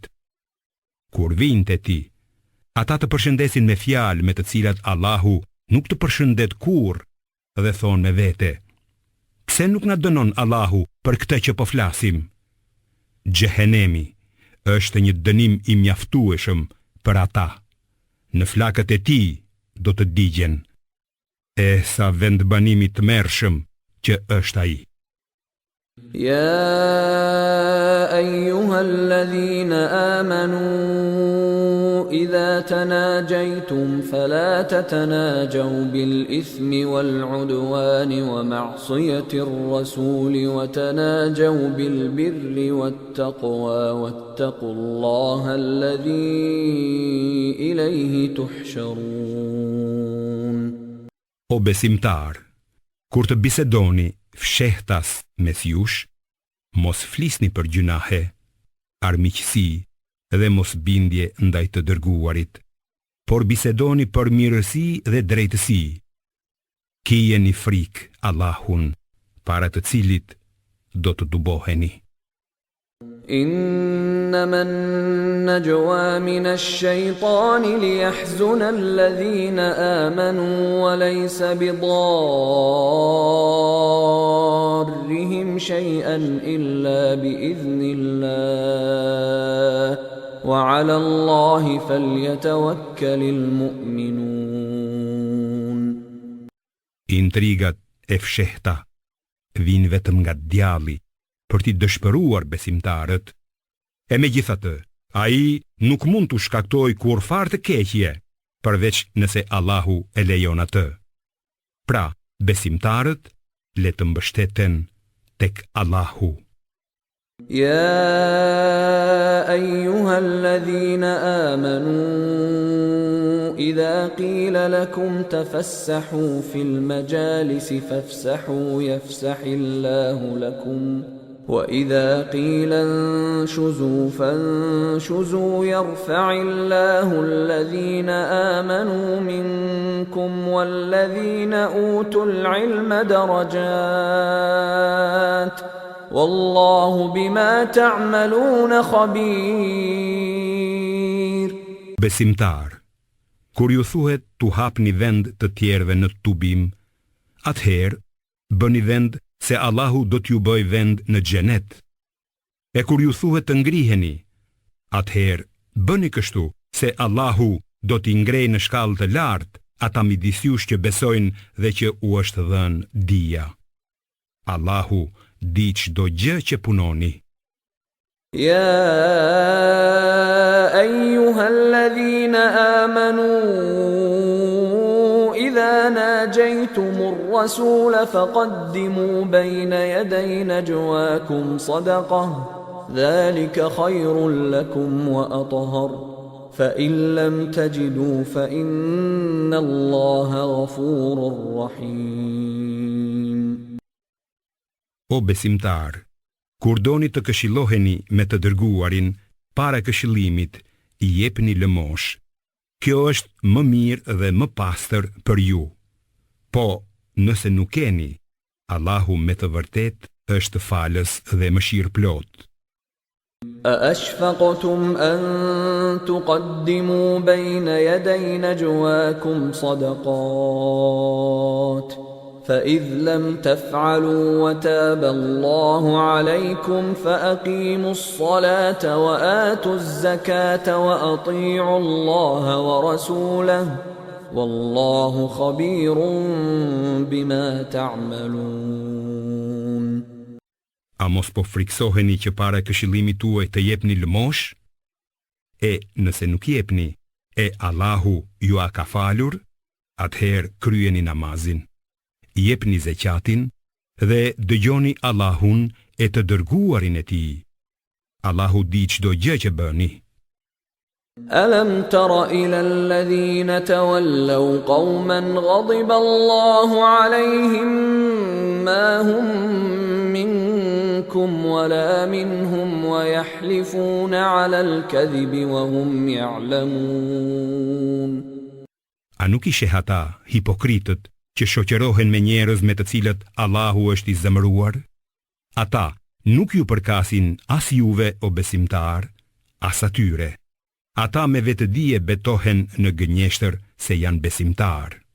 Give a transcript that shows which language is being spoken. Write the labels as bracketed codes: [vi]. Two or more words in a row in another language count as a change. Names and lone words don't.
[sq] Kur vinë te ti, ata të përshëndesin me fjalë me të cilat Allahu nuk të përshëndet kurrë dhe thonë me vete: pse nuk na dënon Allahu për këtë që po flasim? Xhehenemi është një dënim I mjaftueshëm për ata. Në flakët e tij do të digjen. E sa vendbanimi të merrshëm që është ai. [ar] يا أيها الذين آمنوا إذا تناجيتم فلا تتناجوا بالإثم والعدوان ومعصية الرسول وتناجوا بالبر والتقوى واتقوا الله الذي إليه تحشرون. [sq] O besimtar, kur të bisedoni fshehtas mes jush, mos flisni për gjunahe, armiqësi dhe mos bindje ndaj të dërguarit, por bisedoni për mirësi dhe drejtësi. Kijeni frikë Allahun, para të cilit do të duboheni. [ar] إنما النجوى من الشيطان ليحزن الذين آمنوا وليس بضارهم شيئا إلا بإذن الله وعلى الله فليتوكل المؤمنون. [sq] Intrigat e fshehta vinë vetëm nga djalli për t'i dëshpëruar besimtarët, e megjithatë, ai nuk mund t'u shkaktoj kur fare të keqje, përveç nëse Allahu e lejon atë. Pra, besimtarët le të mbështeten tek Allahu. [ar] يا أيها الذين آمنوا إذا قيل لكم تفسحوا في المجالس فافسحوا يفسح الله لكم وإذا قيل انشزوا فانشزوا يرفع الله الذين آمنوا منكم والذين أوتوا العلم درجات والله بما تعملون خبير. [sq] Besimtar, kur ju thuhet tu hapni vend të tjerëve në tubim, atëherë bëni vend se Allahu do t'ju bëj vend në xhenet. E kur ju thuhet të ngriheni, atëherë bëni kështu se Allahu do t'i ngrej në shkallë të lartë ata midis jush që besojnë dhe që u është dhënë dija. Allahu di çdo gjë që punoni. [ar] يا أيها الذين آمنوا إذا ناجيتم الرسول فقدموا بين يدي نجواكم صدقة ذلك خير لكم وأطهر فإن لم تجدوا فإن الله غفور رحيم. [sq] O besimtar, kur doni të këshilloheni me të dërguarin, para këshillimit, i jepni lëmosh. Kjo është më mirë dhe më pastër për ju. Po, nëse nuk keni, Allahu me të vërtet është falës dhe mëshirëplot. [ar] أأشفقتم أن تقدموا بين يدي نجواكم صدقات فإذ لم تفعلوا وتاب الله عليكم فأقيموا الصلاة وآتوا الزكاة وأطيعوا الله ورسوله والله خبير بما تعملون. [sq] A mos po friksoheni që para këshillimit tuaj të jepni lëmosh? E nëse nuk jepni, e Allahu ju a ka falur, atëherë kryeni namazin, jepni zeqatin dhe dëgjoni Allahun e të dërguarin e tij. Allahu di çdo gjë që bëni. [ar] ألم تر إلى الذين تولوا قوما غضب الله عليهم ما هم منكم ولا منهم ويحلفون على الكذب وهم يعلمون. [sq] A nuk ishe ata hipokritët që shoqërohen me njerëz me të cilët Allahu është i zemëruar? Ata nuk ju përkasin as juve o besimtar, as atyre. Ata me vetëdije betohen në gënjeshtër se janë besimtar.